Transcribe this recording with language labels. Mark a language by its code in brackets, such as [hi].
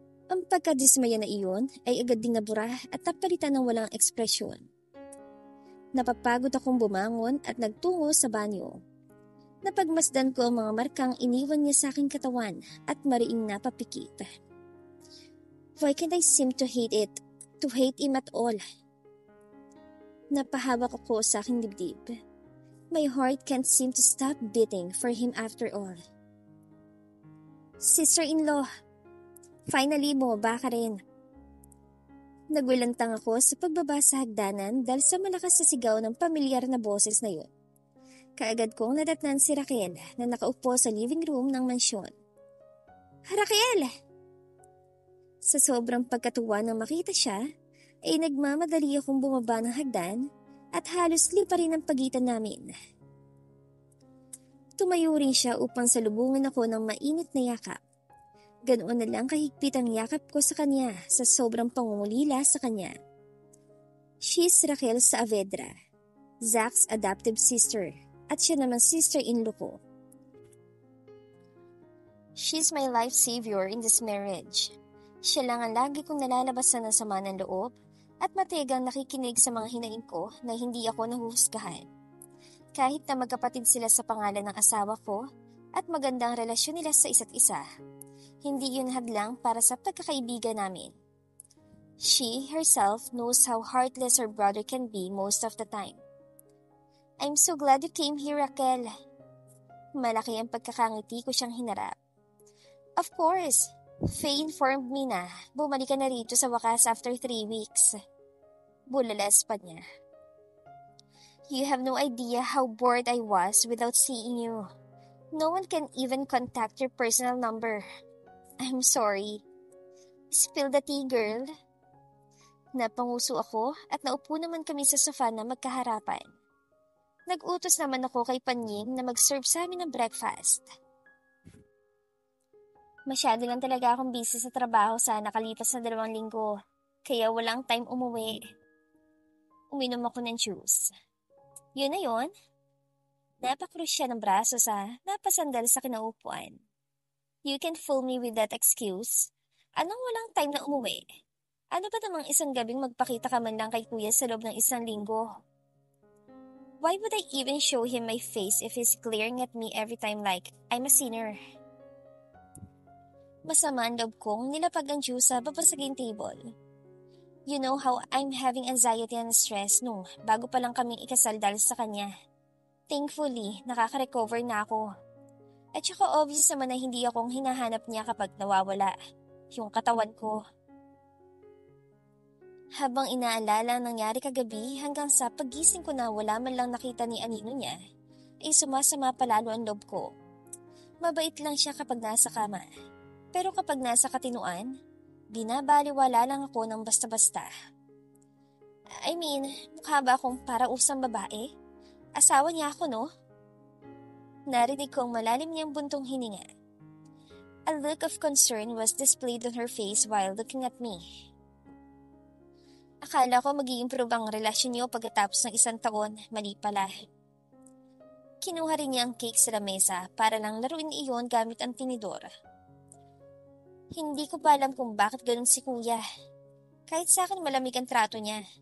[tl] Ang pagkadismaya na iyon ay agad ding nabura at napalitan ng walang ekspresyon. Napapagod akong bumangon at nagtungo sa banyo. Napagmasdan ko ang mga markang iniwan niya sa aking katawan at mariing napapikit. [en] Why can't I seem to hate it? To hate him at all? [tl] Napahawak ako sa aking dibdib. [en] My heart can't seem to stop beating for him after all. [tl] Sister-in-law, finally bumaba ka rin. Nagwilantang ako sa pagbaba sa hagdanan dahil sa malakas na sigaw ng pamilyar na boses na yun. Kaagad kong nadatnan si Raquel na nakaupo sa living room ng mansyon. Raquel! Sa sobrang pagkatuwa nang makita siya, ay nagmamadali akong bumaba ng hagdan at halos lipa rin ang pagitan namin. Tumayo rin siya upang salubungin ako ng mainit na yakap. Ganoon na lang kahigpit ang yakap ko sa kanya sa sobrang pangungulila sa kanya. [en] She's Raquel Saavedra, Zach's adoptive sister, [tl] at siya naman [en] sister-in-law ko. She's my life savior in this marriage. [tl] Siya lang ang lagi kong nalalabasan ng sama ng loob at matigang nakikinig sa mga hinaing ko na hindi ako nahuhusgahan. Kahit na magkapatid sila sa pangalan ng asawa ko at magandang relasyon nila sa isa't isa, hindi yun hadlang para sa pagkakaibigan namin. [en] She herself knows how heartless her brother can be most of the time. I'm so glad you came here, Raquel. [tl] Malaki ang pagkakangiti ko siyang hinarap. [en] Of course, Faye informed me [tl] na bumalik ka na rito sa wakas [en] after 3 weeks. [tl] Bulalas pa niya. [en] You have no idea how bored I was without seeing you. No one can even contact your personal number. I'm sorry. Spill the tea, girl. [tl] Napanguso ako at naupo naman kami sa sofa na magkaharapan. Nag-utos naman ako kay Panying na mag-serve sa amin ng breakfast. Masyado lang talaga akong busy sa trabaho sa nakalipas na 2 linggo, kaya walang time umuwi. Uminom ako ng juice. Yun na yun. Napakrus siya ng braso sa napasandal sa kinaupuan. [en] You can fool me with that excuse. [tl] Anong walang time na umuwi? Ano ba namang isang gabing magpakita ka man lang kay kuya sa loob ng 1 linggo? [en] Why would I even show him my face if he's glaring at me every time like I'm a sinner? [tl] Masama ang loob kong nilapag ang juice sa babasaging table. [en] You know how I'm having anxiety and stress [tl] nung bago pa lang kaming ikasal dahil sa kanya. Thankfully, nakaka-recover na ako. At saka obvious naman na hindi akong hinahanap niya kapag nawawala yung katawan ko. Habang inaalala ang nangyari kagabi hanggang sa paggising ko na wala man lang nakita ni anino niya, ay sumasama palalo ang loob ko. Mabait lang siya kapag nasa kama. Pero kapag nasa katinuan, binabaliwala lang ako ng basta-basta. I mean, mukha ba akong para usang babae? Asawa niya ako, no? Narinig kong malalim niyang buntong hininga. [en] A look of concern was displayed on her face while looking at me. [tl] Akala ko mag-i-improve ang relasyon niyo pagkatapos ng 1 taon, mali pala. Kinuha rin niya ang cake sa lamesa para lang laruin iyon gamit ang tinidor. Hindi ko pa alam kung bakit ganun si kuya. Kahit sa akin malamig ang trato niya.